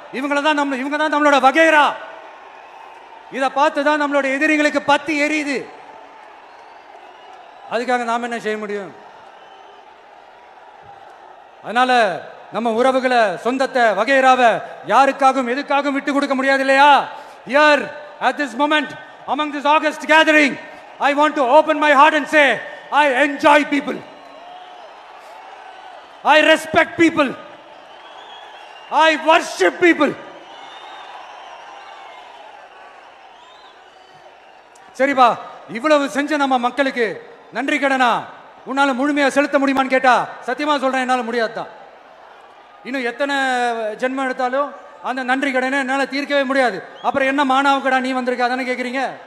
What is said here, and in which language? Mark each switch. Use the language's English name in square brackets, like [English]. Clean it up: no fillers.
[Tamil] இவங்க தான் நம்மளோட வகைரா. இதை பார்த்துதான் நம்மளோட எதிரிகளுக்கு பத்தி எரியுது. அதுக்காக நாம என்ன செய்ய முடியும்? அதனால நம்ம உறவுகளை, சொந்தத்தை, வகைராவை யாருக்காகவும் எதுக்காகவும் விட்டு கொடுக்க முடியாது இல்லையா? [English] Here at this moment among this August gathering I want to open my heart and say I enjoy people, I respect people, I worship people. [Tamil] சரிப்பா, இவ்வளவு செஞ்ச நம்ம மக்களுக்கு நன்றி கடனா உன்னால முழுமையா செலுத்த முடியுமான்னு கேட்டா சத்தியமா சொல்றேன், என்னால முடியாதுதான். இன்னும் எத்தனை ஜென்மம் எடுத்தாலும் அந்த நன்றி கடனை என்னால தீர்க்கவே முடியாது. அப்புறம் என்ன மானாவுக்கடா நீ வந்திருக்க அதானே கேக்குறீங்க?